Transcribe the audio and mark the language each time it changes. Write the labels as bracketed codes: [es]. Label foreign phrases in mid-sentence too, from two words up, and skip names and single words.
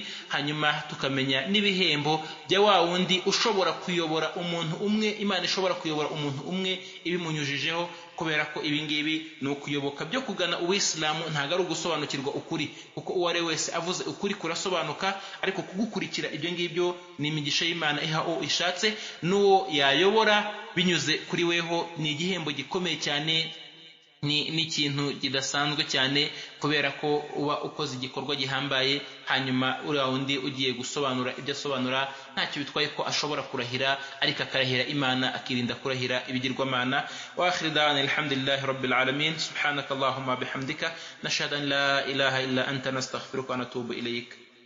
[rw] Hanyuma tukamenya n'ibihembo bya wa wundi ushobora kuyobora umuntu umwe, Imana ishobora kuyobora umuntu umwe ibimunyujijeho, kubera ko ibi ngibi ni ukuyoboka byo kugana Uwisilamu, ntago ari ugusobanukirwa ukuri, kuko uwo ari wese avuze ukuri kurasobanuka, ariko kugukurikira ibyo ngibyo ni imigisha y'Imana iha uwo ishatse, n'uwo yayobora binyuze kuri weho ni igihembo gikomeye cyane, ni ikintu kidasanzwe cyane, kubera ko uba ukoze igikorwa gihambaye. Hanyuma uri wundi ugiye gusobanura ibyo asobanura ntacyo bitwaye ko ashobora kurahira, ariko akarahira Imana akirinda kurahira ibigirwamana. [ar] وآخر دعوانا الحمد لله رب العالمين، سبحانك اللهم بحمدك نشهد أن لا إله إلا أنت نستغفرك ونتوب إليك.